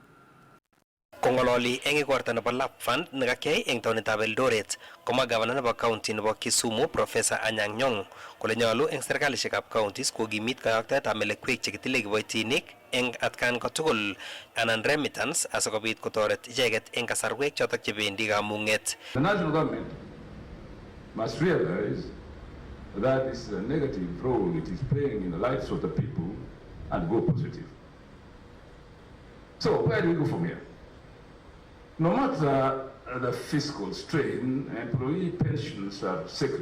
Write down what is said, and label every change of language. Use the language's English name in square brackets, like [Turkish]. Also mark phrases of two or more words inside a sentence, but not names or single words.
[Kalenjin] Kongololi eng igorta nebo LAP Fund nekakiyai eng taonitab Eldoret, komwa gavana nebo county nebo Kisumu Professor Anyang' Nyong'o kole nyolu eng serikalishekab counties kokimit kayoktoetab melekwek chekitile kiboitinik eng atkan kotugul anan remittance asikobit kotoret icheket eng kasarwek chotok chebendi kamung'et. [English] The national government must realize that this is a negative role it is playing in the lives of the people and go positive. So where do we go from here? No matter the fiscal strain, employee pensions are sacred.